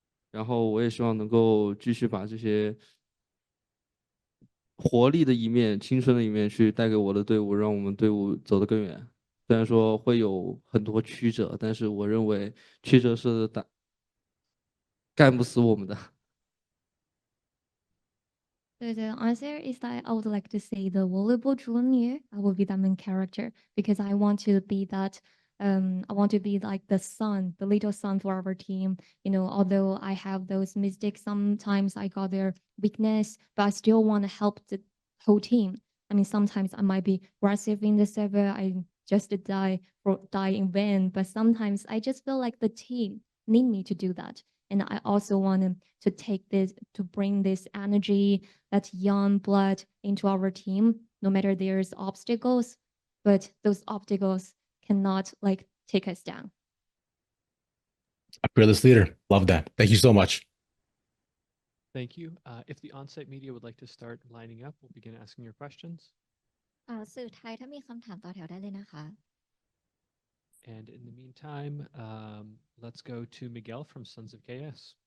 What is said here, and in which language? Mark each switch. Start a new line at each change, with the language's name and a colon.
Chinese: 然后我也希望能够继续把这些活力的一面、青春的一面去带给我的队伍，让我们队伍走得更远。虽然说会有很多曲折，但是我认为曲折是干不死我们的。
English: So the answer is that I would like to say the volleyball junior. I will be the main character because I want to be that. I want to be like the son, the little son for our team. You know, although I have those mistakes, sometimes I got their weakness, but I still want to help the whole team. I mean, sometimes I might be aggressive in the server. I just die in vain, but sometimes I just feel like the team need me to do that. And I also want to take this, to bring this energy, that young blood into our team, no matter there's obstacles, but those obstacles cannot like take us down. A fearless leader. Love that. Thank you so much. Thank you. If the on-site media would like to start lining up, we'll begin asking your questions.
Thai: สื่อไทยถ้ามีคำถามต่อแถวได้เลยนะคะ
English: And in the meantime, let's go to Miguel from Sons of KS.